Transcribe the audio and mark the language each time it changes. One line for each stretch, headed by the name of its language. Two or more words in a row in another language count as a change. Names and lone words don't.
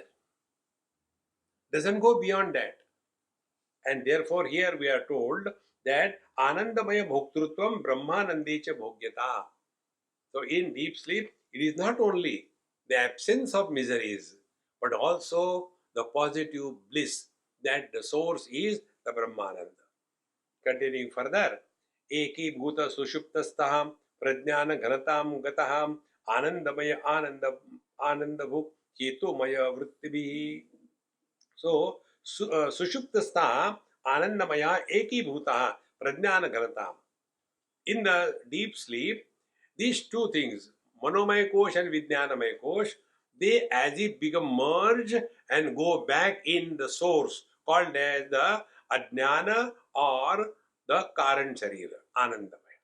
English: Doesn't go beyond that. And therefore here we are told that
Sanskrit: आनन्दमयः भोक्तृत्वं ब्रह्मानन्दे च भोग्यता.
English: So in deep sleep, it is not only the absence of miseries, but also the positive bliss that the source is the Brahmananda. Continuing further,
Sanskrit: एकी भूतः सुषुप्तस्थः प्रज्ञान घनतां गतः आनन्दमयः आनन्दभुक् चेतोमय वृत्तिभिः. So, सुषुप्तस्थः आनन्दमयः एकी भूतः प्रज्ञान घनताम्.
English: In the deep sleep, these two things,
Sanskrit: मनोमय कोश
English: and
Sanskrit: विज्ञानमय कोश,
English: they as if become merge and go back in the source called as the Ajnana or the
Sanskrit: कारण शरीर, आनन्दमय.